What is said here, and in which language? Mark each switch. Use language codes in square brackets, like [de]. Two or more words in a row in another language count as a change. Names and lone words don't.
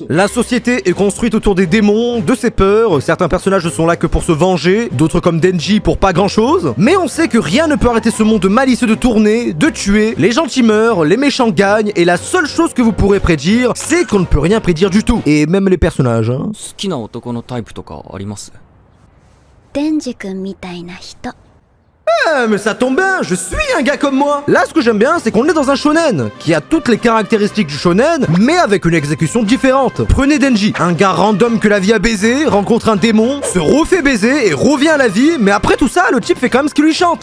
[fr] La société est construite autour des démons, de ses peurs. Certains personnages ne sont là que pour se venger, d'autres comme Denji pour pas grand chose. Mais on sait que rien ne peut arrêter ce monde malicieux de tourner, de tuer. Les gentils meurent, les méchants gagnent, et la seule chose que vous pourrez prédire, c'est qu'on ne peut rien prédire du tout. Et même les personnages, hein. [ja] 好きな男のタイプとかあります？デンジ君みたいな人。 [fr] Ah, mais ça tombe bien, je suis un gars comme moi. Là, ce que j'aime bien, c'est qu'on est dans un shonen, qui a toutes les caractéristiques du shonen, mais avec une exécution différente. Prenez Denji, un gars random que la vie a baisé, rencontre un démon, se refait baiser et revient à la vie, mais après tout ça, le type fait quand même ce qu'il lui chante.